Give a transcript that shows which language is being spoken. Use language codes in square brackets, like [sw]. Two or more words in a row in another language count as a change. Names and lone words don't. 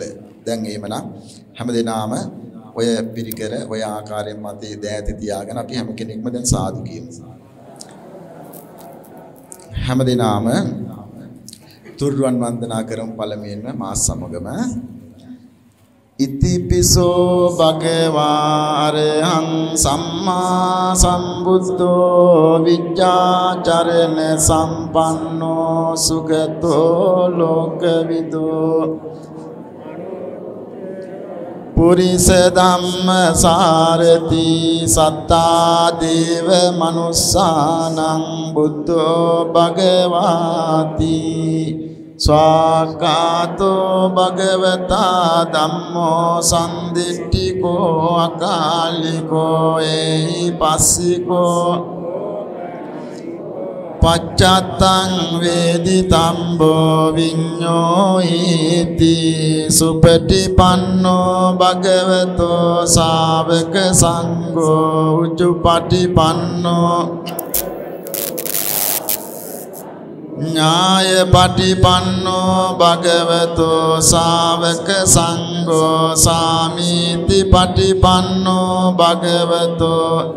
[si] දැන් එහෙමනම් හැමදෙනාම ඔය පිරිකර ඔය ආකාරයෙන් මතේ දෑත තියාගෙන අපි හැම කෙනෙක්ම දැන් සාදු කියමු. හැමදෙනාම තුරුවන් වන්දනා කරමු පළමුවෙන්ම මා සමගම. [pi] ඉතිපිසෝ භගවා අරහං සම්මා සම්බුද්ධෝ විජ්ජාචරණ සම්පන්නෝ සුගතෝ ලෝකවිදෝ පුරිස ධම්ම සාරති සත්තා දේව මනුස්සානං බුද්ධෝ භගවාති ස්වාකාතෝ භගවතා ධම්මෝ සම්දිට්ඨිකෝ අකාලිකෝ එහි පස්සිකෝ පච්චත්තං වේදිතම්බෝ විඤ්ඤෝ ඉති සුපටිපන්නෝ භගවතෝ ශාවක සංඝෝ උච්චපටිපන්නෝ ඥාය පටිපන්නෝ භගවතෝ ශාවක සංඝෝ සාමීති පටිපන්නෝ භගවතෝ